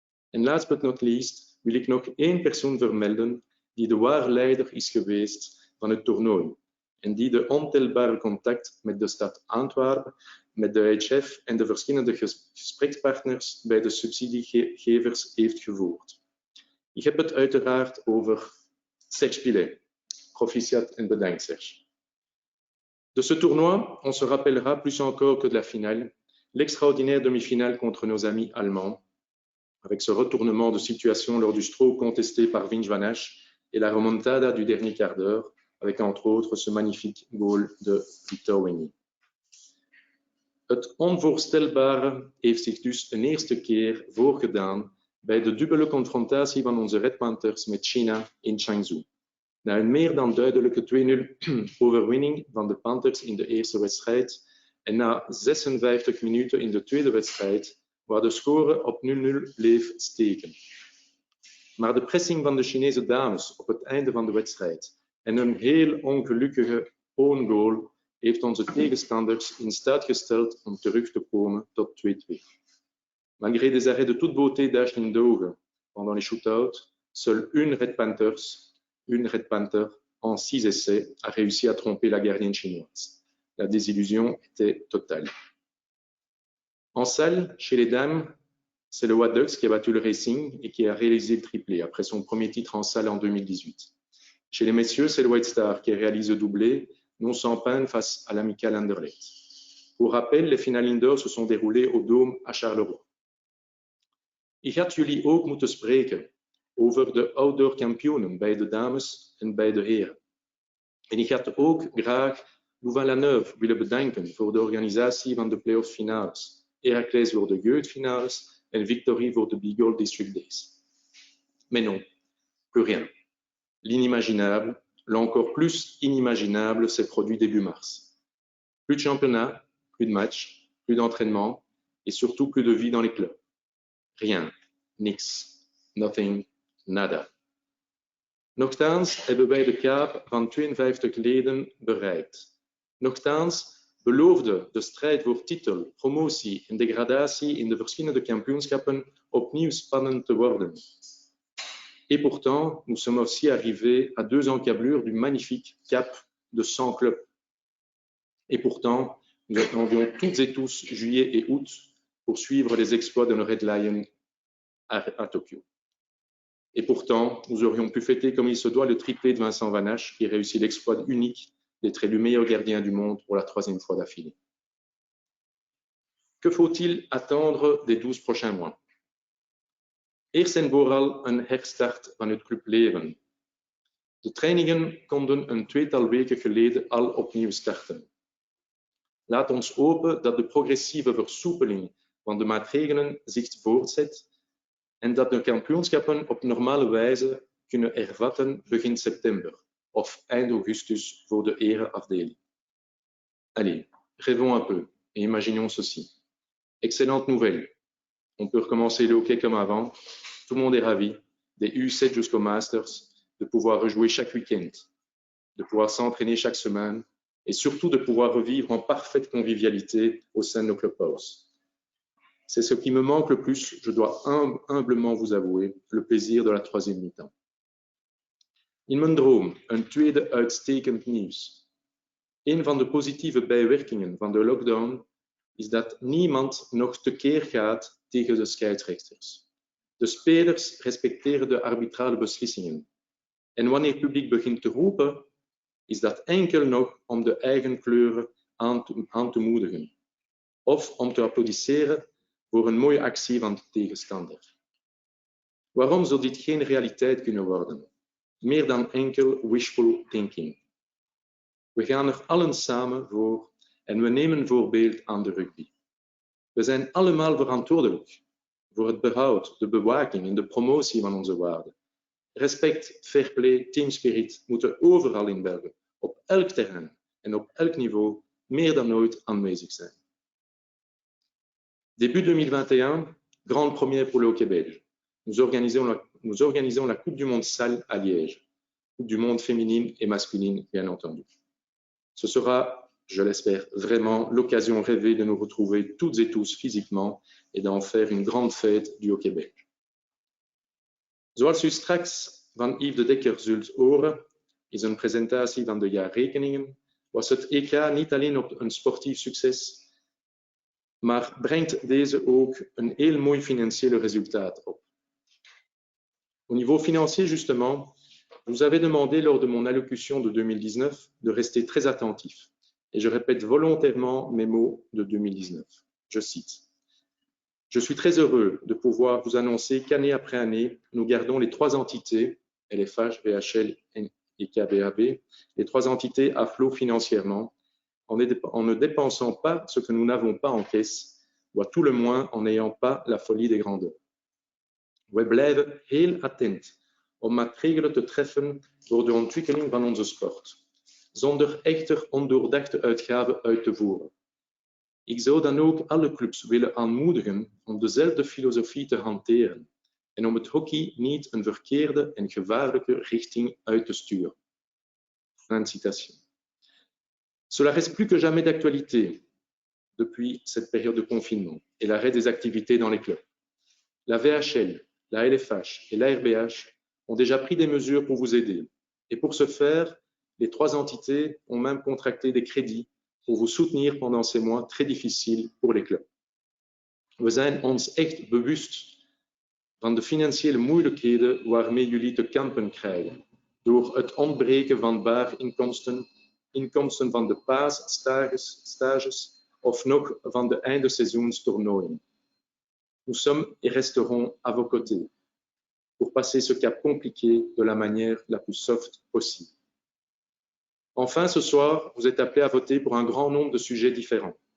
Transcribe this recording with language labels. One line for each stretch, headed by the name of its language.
Dutch: En
English: last but not least
Dutch: wil ik nog 1 persoon vermelden die de ware leider is geweest van het toernooi en die de ontelbare contact met de stad Antwerpen, met de HF en de verschillende gesprekspartners bij de subsidiegevers heeft gevoerd. Ik heb het uiteraard over Serge Pilet. Proficiat en bedankt Serge.
French: De ce tournoi, on se rappellera plus encore que de la finale, l'extraordinaire demi-finale contre nos amis allemands, avec ce retournement de situation lors du stroke contesté par Vince Van Asch et la remontada du dernier quart d'heure, avec entre autres ce magnifique goal de Victor Weny.
Dutch: Het onvoorstelbare heeft zich dus een eerste keer voorgedaan bij de dubbele confrontatie van onze Red Panthers met China in Changzhou. Na een meer dan duidelijke 2-0 overwinning van de Panthers in de eerste wedstrijd en na 56 minuten in de tweede wedstrijd, waar de score op 0-0 bleef steken. Maar de pressing van de Chinese dames op het einde van de wedstrijd en een heel ongelukkige own goal heeft onze tegenstanders in staat gesteld om terug te komen tot 2-2.
French: Malgré des arrêts de toute beauté d'Ashlyn Doge pendant les shootouts, seule une Red Panther en 6 essais a réussi à tromper la gardienne chinoise. La désillusion était totale. En salle, chez les dames, c'est le White Ducks qui a battu le Racing et qui a réalisé le triplé après son premier titre en salle en 2018. Chez les messieurs, c'est le White Star qui réalise le doublé, non sans peine face à l'Amical Anderlecht. Pour rappel, les finales indoor se sont déroulées au Dôme à Charleroi.
Dutch: Ik had jullie ook moeten spreken over de outdoor kampioenen bij de dames en bij de heren. En ik had ook graag Louvain-la-Neuve willen bedanken voor de organisatie van de play-off finales, Heracles voor de jeugdfinales en Victory voor de Beagle District Days.
French: Mais non, plus rien. L'inimaginable, l'encore plus inimaginable, s'est produit début mars. Plus de championnat, plus de matchs, plus d'entraînement et surtout plus de vie dans les clubs. Rien,
Dutch: niks,
English: nothing,
Spanish: nada.
Dutch: Nochtans hebben wij de kaap van 52 leden bereikt. Nochtans beloofde de strijd voor titel, promotie en degradatie in de verschillende kampioenschappen opnieuw spannend te worden.
French: Et pourtant, nous sommes aussi arrivés à 2 encablures du magnifique cap de 100 clubs. Et pourtant, nous attendions toutes et tous juillet et août pour suivre les exploits de nos Red Lions à Tokyo. Et pourtant, nous aurions pu fêter comme il se doit le triplé de Vincent Van Asch qui réussit l'exploit unique d'être élu meilleur gardien du monde pour la 3e fois d'affilée. Que faut-il attendre des 12 prochains mois?
Dutch: Eerst en vooral een herstart van het clubleven. De trainingen konden een 2-tal weken geleden al opnieuw starten. Laat ons hopen dat de progressieve versoepeling van de maatregelen zich voortzet en dat de kampioenschappen op normale wijze kunnen hervatten begin september of eind augustus voor de ereafdeling.
French: Allez, rêvons un peu et imaginons ceci. Excellente nouvelle. On peut recommencer le hockey comme avant. Tout le monde est ravi, des U7 jusqu'au Masters, de pouvoir rejouer chaque week-end, de pouvoir s'entraîner chaque semaine et surtout de pouvoir revivre en parfaite convivialité au sein de nos clubhouses. C'est ce qui me manque le plus, je dois humblement vous avouer, le plaisir de la 3e mi-temps.
Dutch: In mijn droom een tweede uitstekend nieuws. Een van de positieve bijwerkingen van de lockdown is dat niemand nog tekeer gaat tegen de scheidsrechters. De spelers respecteren de arbitrale beslissingen. En wanneer het publiek begint te roepen, is dat enkel nog om de eigen kleuren aan te moedigen. Of om te applaudisseren voor een mooie actie van de tegenstander. Waarom zou dit geen realiteit kunnen worden? Meer dan enkel
English: wishful thinking.
Dutch: We gaan er allen samen voor en we nemen voorbeeld aan de rugby. We zijn allemaal verantwoordelijk voor het behoud, de bewaking en de promotie van onze waarden. Respect, fair play, teamspirit moeten overal in België, op elk terrein en op elk niveau, meer dan ooit aanwezig zijn.
French: Début 2021, grande première pour le hockey belge. Nous organisons la Coupe du Monde Salle à Liège, Coupe du Monde féminine et masculine, bien entendu. Ce sera, je l'espère vraiment, l'occasion rêvée de nous retrouver toutes et tous physiquement et d'en faire une grande fête du hockey belge.
Dutch: Zoals u straks van Yves de Decker zult horen, is een presentatie van de jaarrekeningen, was het EK niet alleen een sportief succes, maar brengt deze ook een heel mooi financieel resultaat op.
French: Au niveau financier, justement, je vous avais demandé lors de mon allocution de 2019 de rester très attentif. Et je répète volontairement mes mots de 2019. Je cite. Je suis très heureux de pouvoir vous annoncer qu'année après année, nous gardons les trois entités, LFH, VHL et KBAB, les trois entités à flot financièrement, en ne dépensant pas ce que nous n'avons pas en caisse, ou à tout le moins en n'ayant pas la folie des grandeurs.
Dutch: We blijven heel attent om maatregelen te treffen voor de ontwikkeling van onze sport, zonder echter ondoordachte uitgaven uit te voeren. Ik zou dan ook alle clubs willen aanmoedigen om dezelfde filosofie te hanteren en om het hockey niet een verkeerde en gevaarlijke richting uit te sturen.
French: Fin de citation. Cela reste plus que jamais d'actualité depuis cette période de confinement et l'arrêt des activités dans les clubs. La VHL, la LFH et la RBH ont déjà pris des mesures pour vous aider. Et pour ce faire, les trois entités ont même contracté des crédits pour vous soutenir pendant ces mois très difficiles pour les clubs.
Dutch: We zijn ons echt bewust van de financiële moeilijkheden waarmee jullie te kampen krijgen door het ontbreken van baarinkomsten, inkomsten van de paasstages of nog van de eindeseizoenstoernooien.
French: Nous sommes et resterons à vos côtés pour passer ce cap compliqué de la manière la plus soft possible. Enfin, ce soir, vous êtes appelés à voter pour un grand nombre de sujets différents.